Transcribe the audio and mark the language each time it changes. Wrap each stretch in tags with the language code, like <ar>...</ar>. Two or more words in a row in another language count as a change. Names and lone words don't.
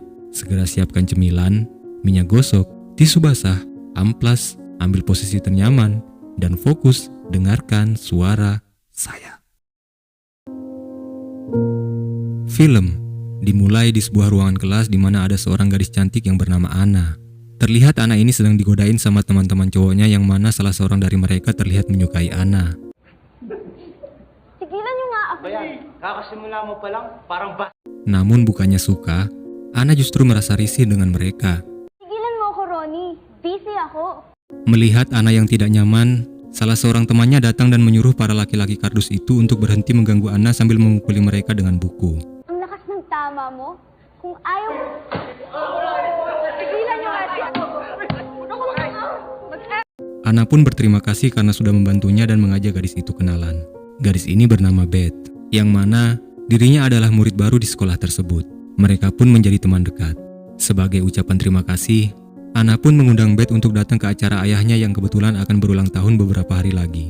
<id>Segera siapkan cemilan, minyak gosok, tisu basah, amplas, ambil posisi ternyaman, dan fokus dengarkan suara saya. Film dimulai di sebuah ruangan kelas di mana ada seorang gadis cantik yang bernama Ana. Terlihat Ana ini sedang digodain sama teman-teman cowoknya yang mana salah seorang dari mereka terlihat menyukai Ana.</id> <tl>Tigilan nyo nga ako. Bayan, kakasimula mo pa lang, parang</tl> <id>Namun bukannya suka, Ana justru merasa risih dengan mereka.</id> <tl>Tigilan mo ako, Ronnie. Busy ako.</tl> <id>Melihat Ana yang tidak nyaman, salah seorang temannya datang dan menyuruh para laki-laki kardus itu untuk berhenti mengganggu Ana sambil memukuli mereka dengan buku.</id> <tl>Ang lakas ng tama mo. Kung ayaw... Tigilan nyo ate.</tl> <id>Ana pun berterima kasih karena sudah membantunya dan mengajak gadis itu kenalan. Gadis ini bernama Beth, yang mana dirinya adalah murid baru di sekolah tersebut. Mereka pun menjadi teman dekat. Sebagai ucapan terima kasih, Ana pun mengundang Beth untuk datang ke acara ayahnya yang kebetulan akan berulang tahun beberapa hari lagi.</id>